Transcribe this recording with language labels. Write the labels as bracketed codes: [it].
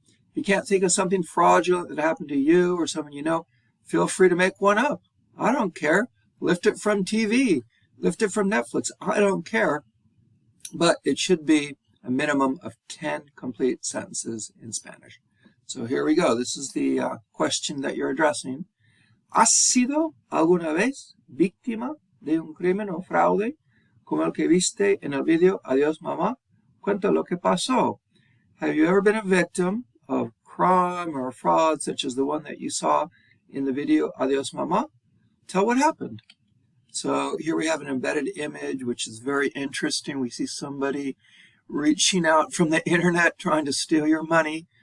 [en] If you can't think of something fraudulent that happened to you or someone you know, feel free to make one up. I don't care. Lift it from TV. Lift it from Netflix. I don't care. But it should be a minimum of 10 complete sentences in Spanish. So here we go. This is the question that you're addressing. [es] ¿Has sido alguna vez víctima de un crimen o fraude como el que viste en el video Adiós Mamá? Cuenta lo que pasó. [en] Have you ever been a victim of crime or fraud such as the one that you saw in the video Adiós Mamá? Tell what happened. So here we have an embedded image, which is very interesting. We see somebody reaching out from the internet trying to steal your money.